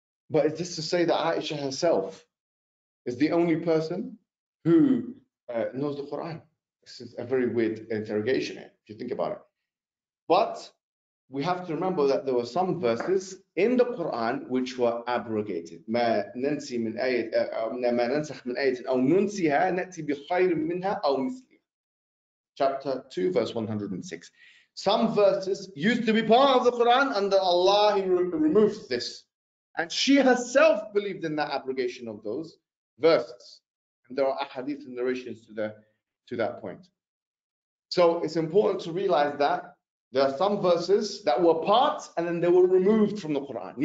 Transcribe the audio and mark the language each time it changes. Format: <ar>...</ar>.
<en>But it's just to say that Aisha herself is the only person who knows the Quran. This is a very weird interrogation here, if you think about it. But we have to remember that there were some verses in the Quran which were abrogated.</en> <ar>ما ننسي من آية ما ننسخ من آية أو ننسيها نأتي بخير منها أو مثلها.</ar> <en>Chapter 2, verse 106. Some verses used to be part of the Quran, and Allah removed this. And she herself believed in that abrogation of those verses. And there are ahadith and narrations to that point. So it's important to realize that there are some verses that were part and then they were removed from the Quran.</en>